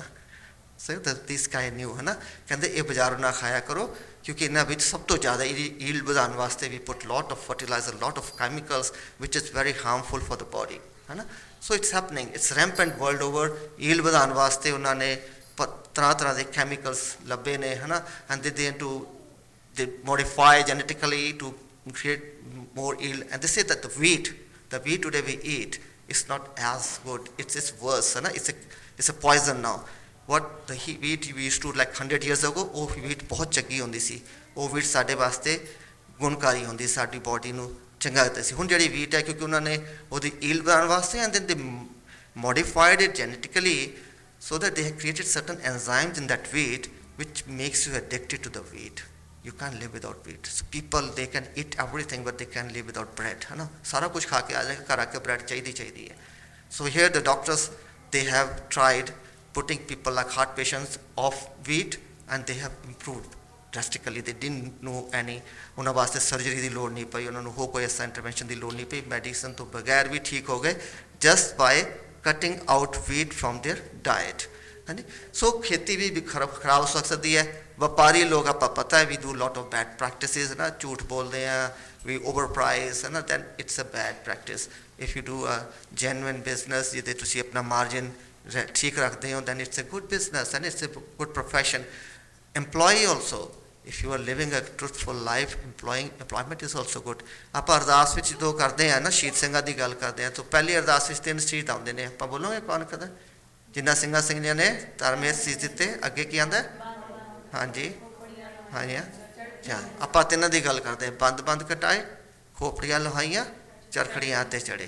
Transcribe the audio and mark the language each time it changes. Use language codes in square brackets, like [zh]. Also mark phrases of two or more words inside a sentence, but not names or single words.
[en] sir this kind new [pa] ਹੈ ਨਾ, ਕਹਿੰਦੇ ਇਹ ਬਾਜ਼ਾਰੋਂ ਨਾ ਖਾਇਆ ਕਰੋ ਕਿਉਂਕਿ ਇਹਨਾਂ ਵਿੱਚ ਸਭ ਤੋਂ ਜ਼ਿਆਦਾ ਈਲਡ ਵਧਾਉਣ ਵਾਸਤੇ ਵੀ [en] put lot of fertilizer, lot of chemicals which is very harmful for the body [pa] ਹੈ ਨਾ। [en] So it's happening, it's rampant world over. [pa] ਈਲਡ ਵਧਾਉਣ ਵਾਸਤੇ ਉਹਨਾਂ ਨੇ ਤਰ੍ਹਾਂ ਤਰ੍ਹਾਂ ਦੇ ਕੈਮੀਕਲਸ ਲੱਭੇ ਨੇ ਹੈ ਨਾ, [en] and they modify genetically to create more yield. And they say that the wheat today we eat is not as good, it's worse, [hi] है ना, [en] it's a poison now. What the wheat we used to like 100 years ago, [pa] ਉਹ wheat ਬਹੁਤ ਚੰਗੀ ਹੁੰਦੀ ਸੀ, ਉਹ wheat ਸਾਡੇ ਵਾਸਤੇ ਗੁਣਕਾਰੀ ਹੁੰਦੀ, ਸਾਡੀ ਬੋਡੀ ਨੂੰ ਚੰਗਾ ਕਰਦਾ ਸੀ। ਹੁਣ ਜਿਹੜੀ wheat ਹੈ ਕਿਉਂਕਿ ਉਹਨਾਂ ਨੇ ਉਹਦੀ yield ਬਣਾਉਣ ਵਾਸਤੇ [en] and then they modified it genetically so that they have created certain enzymes in that wheat which makes you addicted to the wheat. You can't live without wheat. So people, they can eat everything but they can't live without bread, [hi] है ना, सारा कुछ खा के आ जाएगा, घर आके bread चाहिए है। [en] So here the doctors, they have tried putting people like heart patients off wheat and they have improved drastically. They didn't know any, [pa] ਉਹਨਾਂ ਵਾਸਤੇ ਸਰਜਰੀ ਦੀ ਲੋੜ ਨਹੀਂ ਪਈ, ਉਹਨਾਂ ਨੂੰ ਹੋਰ ਕੋਈ ਐਸਾ ਇੰਟਰਵੈਂਸ਼ਨ ਦੀ ਲੋੜ ਨਹੀਂ ਪਈ, ਮੈਡੀਸਨ ਤੋਂ ਬਗੈਰ ਵੀ ਠੀਕ ਹੋ ਗਏ [en] just by cutting out wheat from their diet, [pa] ਹਾਂਜੀ। ਸੋ ਖੇਤੀ ਵੀ ਖਰਾਬ ਹੋ ਸਕਦੀ ਹੈ। ਵਪਾਰੀ ਲੋਕ ਆਪਾਂ ਪਤਾ ਹੈ [en] we do lot of bad practices [pa] ਨਾ, ਝੂਠ ਬੋਲਦੇ ਆ, [en] we over price [pa] ਹੈ ਨਾ, [en] then it's a bad practice. If you do a genuine business [pa] ਜਿਹਦੇ ਤੁਸੀਂ ਆਪਣਾ ਮਾਰਜਿਨ ਠੀਕ ਰੱਖਦੇ ਹੋ, [en] then it's a good business and it's a good profession. employee also, if you are living a truthful life, employment is also good. [pa] ਆਪਾਂ ਅਰਦਾਸ ਵਿੱਚ ਜਦੋਂ ਕਰਦੇ ਆ ਨਾ, ਸ਼ਹੀਦ ਸਿੰਘਾਂ ਦੀ ਗੱਲ ਕਰਦੇ ਆ, ਤਾਂ ਪਹਿਲੀ ਅਰਦਾਸ ਵਿੱਚ 3 ਸ਼ਹੀਦ ਆਉਂਦੇ ਨੇ, ਆਪਾਂ ਬੋਲੋਗੇ ਕੌਣ ਕਦਾ? ਜਿਨ੍ਹਾਂ ਸਿੰਘਾਂ ਸਿੰਘਣੀਆਂ ਨੇ ਧਰਮੇ ਸੀਸ ਦਿੱਤੇ, ਅੱਗੇ ਕੀ ਆਉਂਦਾ? ਹਾਂਜੀ ਹਾਂਜੀ ਹਾਂ, ਆਪਾਂ ਤਿੰਨਾਂ ਦੀ ਗੱਲ ਕਰਦੇ ਹਾਂ। ਬੰਦ ਕਟਾਏ, ਖੋਪੜੀਆਂ ਲਹਾਈਆਂ, ਚਰਖੜੀਆਂ ਤੇ ਚੜੇ।